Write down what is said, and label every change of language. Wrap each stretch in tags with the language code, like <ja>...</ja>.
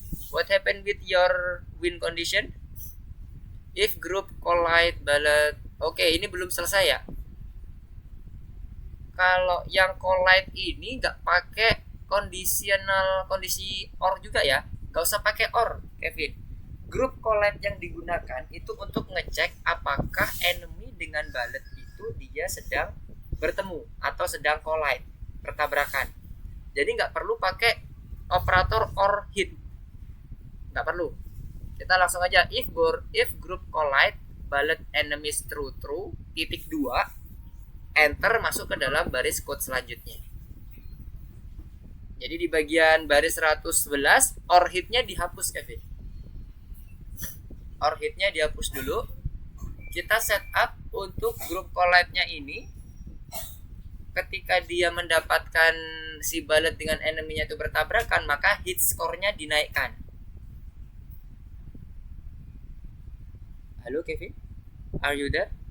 <en>What happened with your win condition? If group collide bullet.</en> <id>Oke, ini belum selesai ya. Kalau yang collide ini nggak pakai kondisi or juga ya. Nggak usah pakai or, Kevin. Group collide yang digunakan itu untuk ngecek apakah enemy dengan bullet itu dia sedang bertemu atau sedang collide, bertabrakan. Jadi nggak perlu pakai operator or hit, nggak perlu. Kita langsung aja if group collide bullet enemies true titik 2, enter masuk ke dalam baris code selanjutnya. Jadi di bagian baris 111 or hitnya dihapus, Kevin. Or hitnya dihapus dulu. Kita setup untuk group collide-nya ini. Ketika dia mendapatkan si bullet dengan enemy-nya itu bertabrakan, maka hit score- nya dinaikkan.</id> <en>Halo Kevin, are you there?</en>